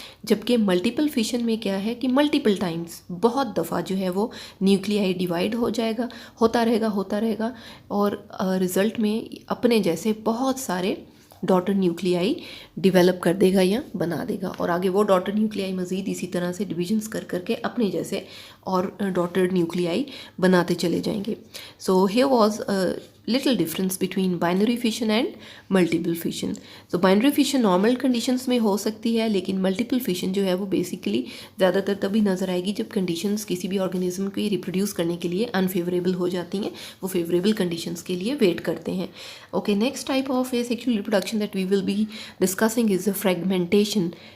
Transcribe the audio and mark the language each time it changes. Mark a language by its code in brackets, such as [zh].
[hi] जबकि multiple fission में क्या है कि मल्टीपल टाइम्स, बहुत दफ़ा जो है वो न्यूक्लियाई डिवाइड हो जाएगा, होता रहेगा और रिज़ल्ट में अपने जैसे बहुत सारे डॉटर न्यूक्लियाई डेवलप कर देगा या बना देगा, और आगे वो डॉटर न्यूक्लियाई मज़ीद इसी तरह से डिविजन्स कर करके अपने जैसे और डॉटर न्यूक्लियाई बनाते चले जाएंगे। [en] So here was little difference between binary fission and multiple fission. [hi] So binary fission normal conditions में हो सकती है, लेकिन मल्टीपल फिशन जो है वो बेसिकली ज़्यादातर तभी नज़र आएगी जब कंडीशंस किसी भी ऑर्गेनिज्म को रिप्रोड्यूस करने के लिए अनफेवरेबल हो जाती हैं, वो फेवरेबल कंडीशंस के लिए वेट करते हैं। [en] Okay, next type of asexual reproduction that we will be discussing is the fragmentation.